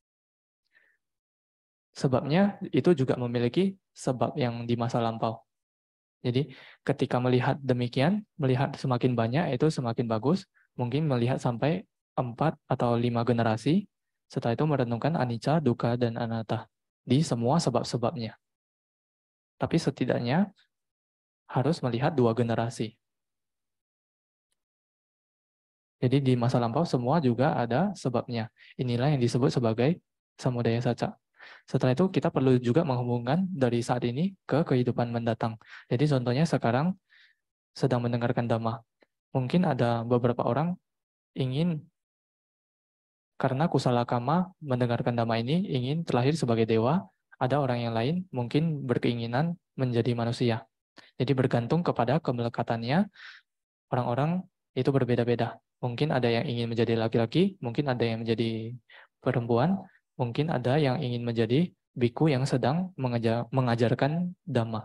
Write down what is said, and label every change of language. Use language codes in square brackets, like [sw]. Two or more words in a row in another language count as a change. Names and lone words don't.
[id] Sebabnya itu juga memiliki sebab yang di masa lampau. Jadi ketika melihat demikian, melihat semakin banyak itu semakin bagus. Mungkin melihat sampai 4 atau 5 generasi. Setelah itu merenungkan [pi] anicca, dukkha, [id] dan anatta di semua sebab-sebabnya. Tapi setidaknya harus melihat 2 generasi. Jadi di masa lampau semua juga ada sebabnya. Inilah yang disebut sebagai [pi] samudaya saca. [id] Setelah itu kita perlu juga menghubungkan dari saat ini ke kehidupan mendatang. Jadi contohnya sekarang sedang mendengarkan Dhamma. Mungkin ada beberapa orang ingin karena [pi] kusala kama [id] mendengarkan Dhamma ini ingin terlahir sebagai dewa. Ada orang yang lain mungkin berkeinginan menjadi manusia. Jadi bergantung kepada kemelekatannya, orang-orang itu berbeda-beda. Mungkin ada yang ingin menjadi laki-laki, mungkin ada yang menjadi perempuan, mungkin ada yang ingin menjadi biku yang sedang mengajarkan Dhamma.